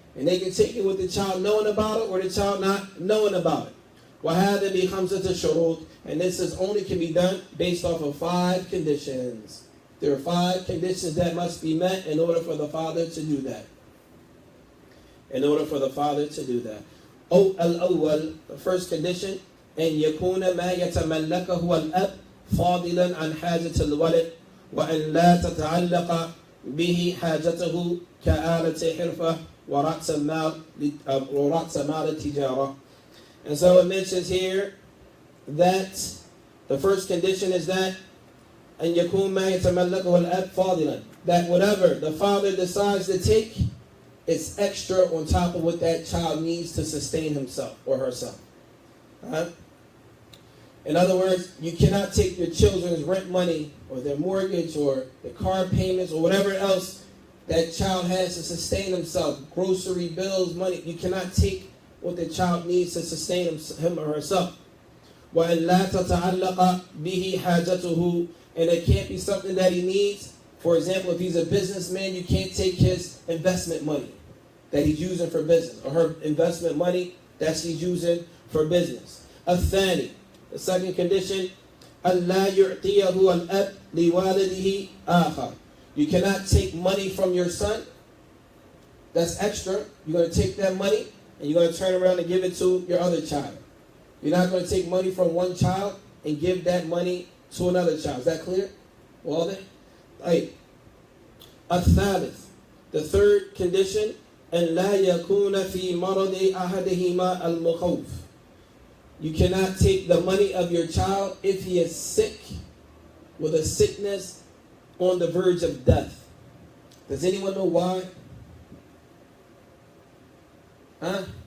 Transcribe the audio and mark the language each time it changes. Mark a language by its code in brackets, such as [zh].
[en] And they can take it with the child knowing about it or the child not knowing about it. [ar] وَهَذَا بِخَمْسَةِ الشُّرُوطِ. [en] And this only can be done based off of 5 conditions. There are 5 conditions that must be met in order for the father to do that. In order for the father to do that. [ar] الأول, [en] the first condition, [ar] أن يكون ما يتملكه الأب فاضلا عن حاجة الولد وأن لا تتعلق به حاجته كآلة حرفة ورأس مال التجارة. [en] And so it mentions here that the first condition is that [ar] أن يكون ما يتملكه الأب فاضلا, [en] that whatever the father decides to take, it's extra on top of what that child needs to sustain himself or herself. In other words, you cannot take your children's rent money or their mortgage or the car payments or whatever else that child has to sustain himself, grocery bills, money. You cannot take what the child needs to sustain him or herself. [ar] وَإِنْ لَا تَتَعَلَّقَ بِهِ حَاجَتُهُ, [en] and it can't be something that he needs. For example, if he's a businessman, you can't take his investment money that he's using for business, or her investment money that she's using for business. [ar] الثاني, [en] the second condition, [ar] أَلَّا يُعْطِيَهُ الْأَبْ لِوَالِدِهِ آخَرٍ. [en] You cannot take money from your son. That's extra. You're going to take that money and you're going to turn around and give it to your other child. You're not going to take money from one child and give that money to another child. Is that clear? Well then, right. [ar] الثالث, [en] the third condition, [ar] أن لا يكون في مرض أحدهما المخوف. [en] You cannot take the money of your child if he is sick with a sickness on the verge of death. Does anyone know why? Huh?